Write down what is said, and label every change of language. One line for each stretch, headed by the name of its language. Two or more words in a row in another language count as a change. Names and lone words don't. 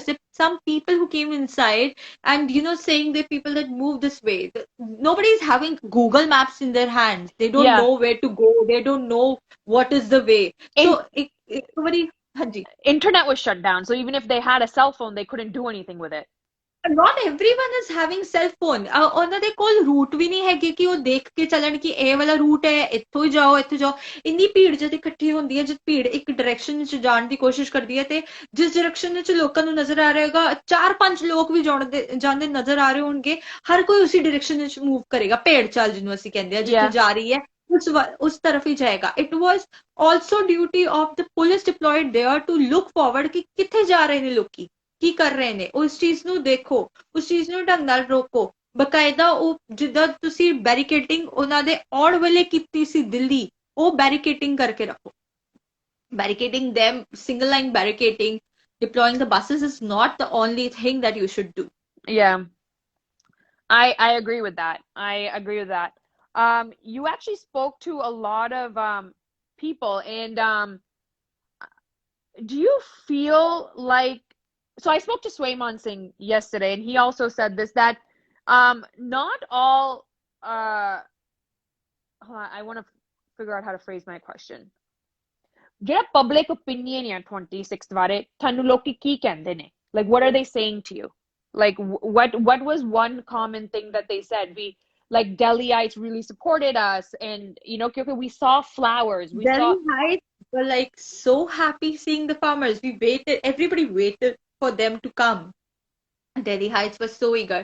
English: There's some people who came inside and saying that people that move this way. Nobody is having Google Maps in their hands. They don't Yeah. know where to go. They don't know what is the way. In So somebody, ਹਾਂਜੀ, internet was shut down, so even if they had a cell phone, they couldn't do anything with it. not everyone is having cell phone.
Punjabi: ਉਹਨਾਂ ਦੇ ਕੋਲ ਰੂਟ ਵੀ ਨਹੀਂ ਹੈਗੇ ਕਿ ਉਹ ਦੇਖ ਕੇ ਚੱਲਣ ਕਿ ਇਹ ਵਾਲਾ ਰੂਟ ਹੈ, ਇੱਥੋਂ ਹੀ ਜਾਓ, ਇੱਥੋਂ ਜਾਓ। ਇੰਨੀ ਭੀੜ ਜਦ ਇਕੱਠੀ ਹੁੰਦੀ ਹੈ, ਜਦ ਭੀੜ ਇੱਕ ਡਾਇਰੈਕਸ਼ਨ ਵਿੱਚ ਜਾਣ ਦੀ ਕੋਸ਼ਿਸ਼ ਕਰਦੀ ਹੈ ਤੇ ਜਿਸ ਡਾਇਰੈਕਸ਼ਨ ਵਿੱਚ ਲੋਕਾਂ ਨੂੰ ਨਜ਼ਰ ਆ ਰਿਹਾ ਹੋਗਾ, 4-5 ਲੋਕ ਵੀ ਜਾਂਦੇ ਨਜ਼ਰ ਆ ਰਹੇ ਹੋਣਗੇ, ਹਰ ਕੋਈ ਉਸੇ ਡਾਇਰੈਕਸ਼ਨ ਵਿੱਚ ਮੂਵ ਕਰੇਗਾ। ਭੇੜ ਚਾਲ ਜਿਹਨੂੰ ਅਸੀਂ ਕਹਿੰਦੇ ਆ, ਜਿੱਥੇ
English: Yeah.
Hindi: जा रही है उस तरफ ही जाएगा.
English: It was also duty of the police deployed there to look forward
Punjabi: ਕਿ ਕਿੱਥੇ ਜਾ ਰਹੇ ਨੇ ਲੋਕੀ, ਕੀ ਕਰ ਰਹੇ ਨੇ, ਉਸ ਚੀਜ਼ ਨੂੰ ਦੇਖੋ, ਉਸ ਚੀਜ਼ ਨੂੰ ਢੰਗ ਨਾਲ ਰੋਕੋ. ਬਕਾਇਦਾ ਉਹ ਜਿੱਦਾਂ ਤੁਸੀਂ ਬੈਰੀਕੇਡਿੰਗ ਉਹਨਾਂ ਦੇ ਆਉਣ ਵੇਲੇ ਕੀਤੀ ਸੀ ਦਿੱਲੀ, ਉਹ ਬੈਰੀਕੇਡਿੰਗ ਕਰਕੇ ਰੱਖੋ.
English: Barricading them, single line barricading, deploying the buses is not the only thing that you should do. Yeah, I agree with that. I agree with that. You actually spoke to a lot of people, and do you feel like, so I spoke to Swayman Singh yesterday, and he also said this, that not all hold on, I want to figure out how to phrase my question.
Punjabi: ਜਿਹੜਾ
English: public opinion
Punjabi: ਹੈ 26th ਬਾਰੇ ਤੁਹਾਨੂੰ ਲੋਕੀ ਕੀ ਕਹਿੰਦੇ ਨੇ,
English: like what are they saying to you, like what was one common thing that they said? We, like, Delhiites really supported us, and you know, because we saw flowers, we saw Delhi Heights were like so happy seeing the farmers. We waited, everybody waited for them to come. Delhi Heights was so eager.